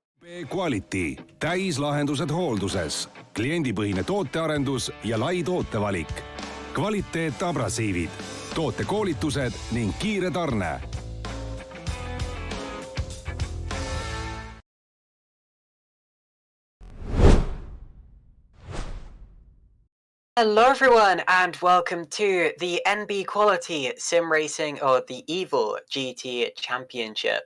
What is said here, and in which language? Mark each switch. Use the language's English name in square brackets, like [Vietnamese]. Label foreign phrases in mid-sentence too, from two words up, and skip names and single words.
[Estonian] Quality, täislahendused hoolduses, kliendipõhine tootearendus ja lai tootevalik. Kvaliteet abrasiivid, tootekoolitused ning kiire tarne. [English] Hello everyone and welcome to the NB Quality Sim Racing or the EVIL GT Championship.